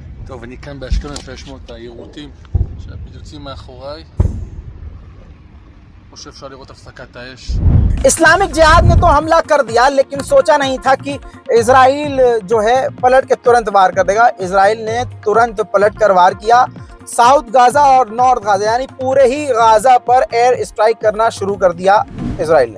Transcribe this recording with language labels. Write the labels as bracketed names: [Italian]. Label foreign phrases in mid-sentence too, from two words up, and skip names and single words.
[Hebrew] טוב, אני כאן באשקלון, אפשר לשמוע את היירוטים שהפיצוצים מאחוריי. או שאפשר לראות הפסקת האש. [Hindi] इस्लामिक जिहाद ने तो हमला कर दिया, लेकिन सोचा नहीं था कि इजराइल जो है पलट के तुरंत वार कर देगा। इजराइल ने तुरंत पलट कर वार किया। साउथ गाजा और नॉर्थ गाजा यानी पूरे ही गाजा पर [English] air strike [Hindi] करना शुरू कर दिया इजराइल ने।